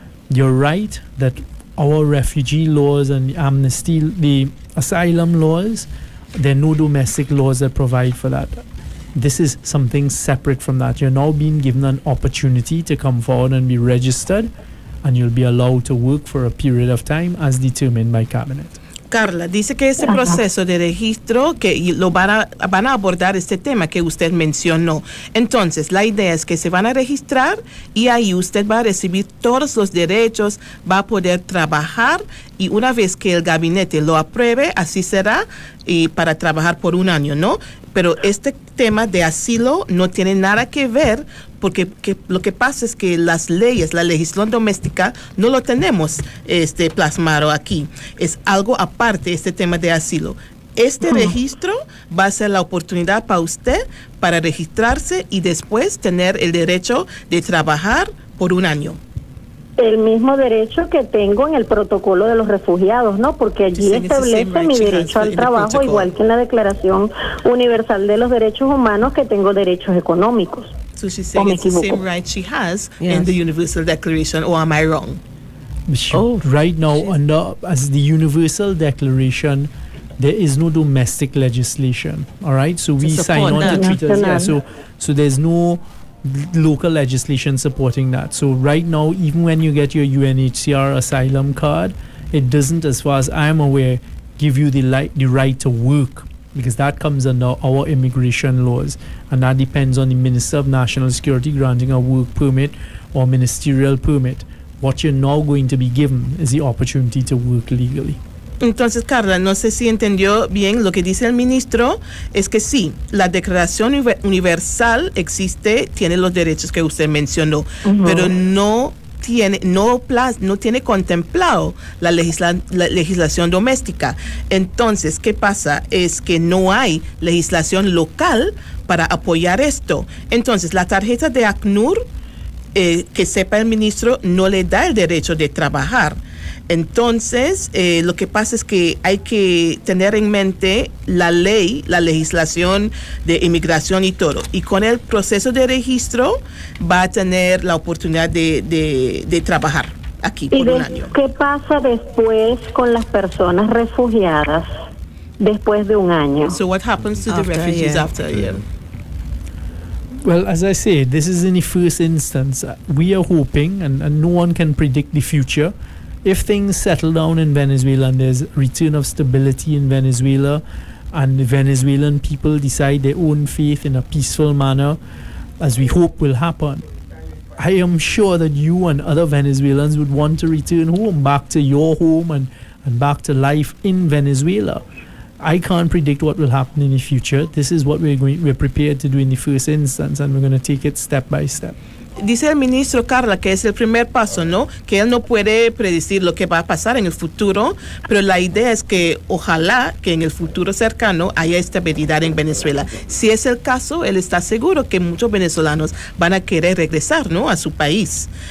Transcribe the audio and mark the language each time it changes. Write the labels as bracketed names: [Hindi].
[English] You're right that our refugee laws and the asylum laws, there are no domestic laws that provide for that. This is something separate from that. You're now being given an opportunity to come forward and be registered, and you'll be allowed to work for a period of time as determined by cabinet. [Spanish] Carla, dice que ese proceso de registro, que lo van a abordar este tema que usted mencionó. Entonces, la idea es que se van a registrar y ahí usted va a recibir todos los derechos, va a poder trabajar, y una vez que el gabinete lo apruebe, así será, y para trabajar por un año, ¿no? Pero este tema de asilo no tiene nada que ver, porque lo que pasa es que las leyes, la legislación doméstica, no lo tenemos plasmado aquí. Es algo aparte, este tema de asilo. Este registro va a ser la oportunidad para usted para registrarse y después tener el derecho de trabajar por un año. El mismo derecho que tengo en el protocolo de los refugiados, ¿no? Porque allí establece mi derecho al trabajo, igual que en la Declaración Universal de los Derechos Humanos, que tengo derechos económicos. [English] So she's saying it's the same right she has in the Universal Declaration, or am I wrong? Right now, as the Universal Declaration, there is no domestic legislation. All right, so we sign on to treaties. Yeah, so there's no local legislation supporting that. So right now, even when you get your UNHCR asylum card, it doesn't, as far as I'm aware, give you the right to work, because that comes under our immigration laws, and that depends on the Minister of National Security granting a work permit or ministerial permit. What you're now going to be given is the opportunity to work legally. [Spanish] Entonces, Carla, no sé si entendió bien lo que dice el ministro. Es que sí, la Declaración Universal existe, tiene los derechos que usted mencionó, pero no tiene contemplado la legislación doméstica. Entonces, ¿qué pasa? Es que no hay legislación local para apoyar esto. Entonces, la tarjeta de ACNUR, que sepa el ministro, no le da el derecho de trabajar. Entonces, lo que pasa es que hay que tener en mente la ley, la legislación de inmigración y todo. Y con el proceso de registro va a tener la oportunidad de trabajar aquí por un año. ¿Qué pasa después con las personas refugiadas después de un año? [English] So what happens to the refugees after a year? Well, as I say, this is in the first instance. We are hoping, and no one can predict the future, if things settle down in Venezuela and there's a return of stability in Venezuela, and the Venezuelan people decide their own faith in a peaceful manner, as we hope will happen, I am sure that you and other Venezuelans would want to return home, back to your home and back to life in Venezuela. I can't predict what will happen in the future. This is what we're prepared to do in the first instance, and we're going to take it step by step. [Spanish] Dice el ministro, Carla, que es el primer paso, ¿no? Que él no puede predecir lo que va a pasar en el futuro, pero la idea es que ojalá que en el futuro cercano haya estabilidad en Venezuela. Si es el caso, él está seguro que muchos venezolanos van a querer regresar, ¿no? A su país.